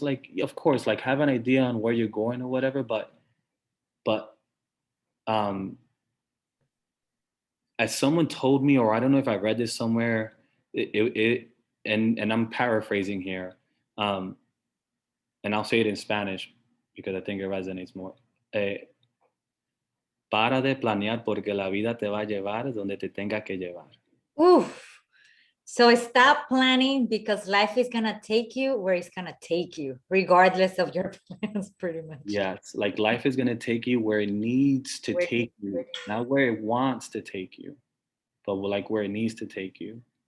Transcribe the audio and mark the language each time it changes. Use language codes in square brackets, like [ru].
[en] Like, of course, like have an idea on where you're going or whatever, but um, as someone told me, or I don't know if I read this somewhere, and I'm paraphrasing here, um, and I'll say it in Spanish because I think it resonates more. [es] Para de planear porque la vida te va a llevar donde te tenga que llevar. Oof. [en] So stop planning because life is gonna take you where it's gonna take you, regardless of your plans, pretty much. Yes, like life is gonna take you where it needs to take you, not where it wants to take you, but like where it needs to take you.